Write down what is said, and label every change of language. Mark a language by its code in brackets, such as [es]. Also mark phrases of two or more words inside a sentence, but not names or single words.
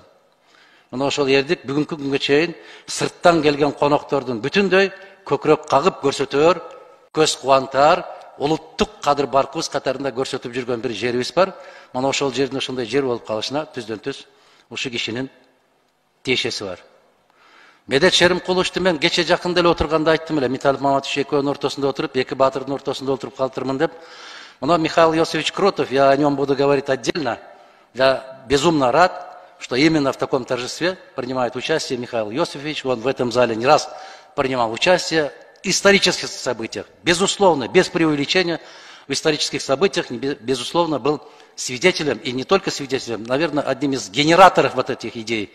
[ky] Мына ошол эрдик бүгүнкү күнгө чейин сырттан келген коноктордун бүтүндөй көкүрөк кагып көрсөтөр, көз кубантар, улуттук кадыр баркыбыз катарында көрсөтүп жүргөн бир жерибиз бар. Мына ошол жердин ошондой жер болуп калышына түздөн түз ушу кишинин тиешеси бар. Медет Шеримкуловичту мен кече жакында эле отурганда айттым эле, Миталов Маматович экөөнүн ортосунда отуруп, эки баатырдын ортосунда отуруп калтырмын деп. [ru] Мына Михаил Иосифович Кротов, я о нем буду говорить отдельно. Я безумно рад, что именно в таком торжестве принимает участие Михаил Иосифович. Он в этом зале не раз принимал участие в исторических событиях. Безусловно, без преувеличения, в исторических событиях, безусловно, был свидетелем, и не только свидетелем, наверное, одним из генераторов вот этих идей.